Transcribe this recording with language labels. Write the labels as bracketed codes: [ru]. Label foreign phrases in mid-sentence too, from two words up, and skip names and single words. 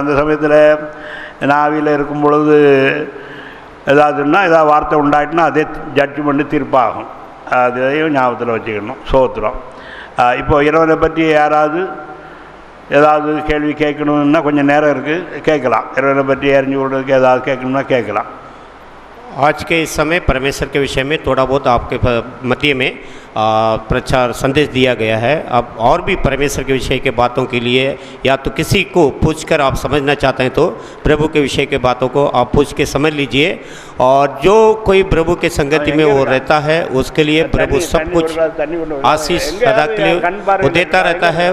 [ta] அந்த சமயத்தில் நாவியில் இருக்கும் பொழுது ஏதாவதுன்னா ஏதாவது வார்த்தை உண்டாயிட்டுனா அதே ஜட்ஜ்மெண்ட்டு தீர்ப்பாகும். அதையும் ஞாபகத்தில் வச்சுக்கணும். சோத்திரம். இப்போது இறைவனை பற்றி யாராவது ஏதாவது கேள்வி கேட்கணுன்னா கொஞ்சம் நேரம் இருக்குது, கேட்கலாம். இறைவனை பற்றி அறிஞ்சு கொள்றதுக்கு ஏதாவது கேட்கணும்னா கேட்கலாம். [hi] आज के इस समय परमेश्वर के विषय में थोड़ा बहुत आपके मध्य में प्रचार संदेश दिया गया है. अब और भी परमेश्वर के विषय के बातों के लिए या तो किसी को पूछकर आप समझना चाहते हैं तो प्रभु के विषय के बातों को आप पूछ के समझ लीजिए. और जो कोई प्रभु के संगति में वो रहता है उसके लिए प्रभु सब कुछ आशीष सदा के लिए वो देता रहता है.